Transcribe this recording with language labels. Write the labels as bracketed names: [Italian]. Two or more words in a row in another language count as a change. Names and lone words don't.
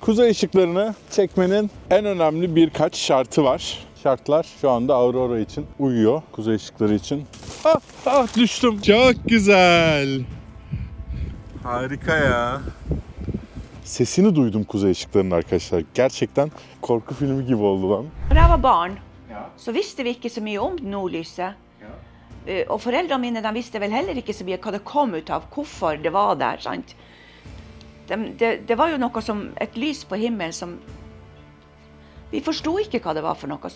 [Turkish] Kuzey ışıklarını çekmenin en önemli birkaç şartı var. Şartlar şu anda aurora için uyuyor. Kuzey ışıkları için. Düştüm. Çok güzel. Harika ya. Sesini duydum kuzey ışıklarının arkadaşlar. Gerçekten korku filmi gibi oldu lan. [Swedish] När jag var barn så visste vi inte så mycket om nordlyset. Och föräldrarna mina, de visste väl heller inte så mycket vad det kom utav, varför det var där. Sant? Det var ju något som ett lys på himlen som vi förstod inte vad det var för något.